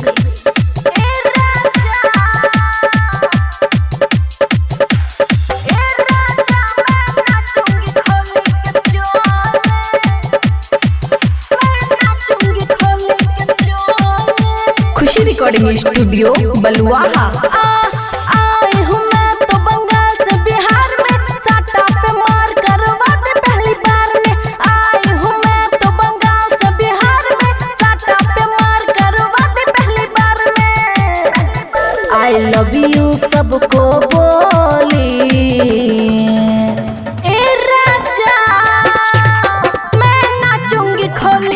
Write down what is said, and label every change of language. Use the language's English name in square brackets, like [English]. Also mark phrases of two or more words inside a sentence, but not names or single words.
[Hindi] खुशी रिकॉर्डिंग स्टूडियो बलुआहा। [English] I love you [Hindi] सबको बोली ए राजा मैं नाचूंगी खोली